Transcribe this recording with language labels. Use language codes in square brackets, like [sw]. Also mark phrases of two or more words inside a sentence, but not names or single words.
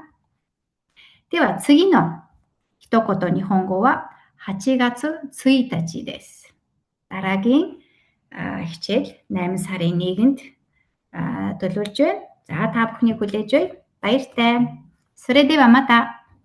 [ja] では次の一言日本語は8月1日です. [mn] Дараагийн хичээл 8 сарын 1-нд төлөвлөж байна. За та бүхнийг хүлээж бай. Баяртай. [ja] それではまた.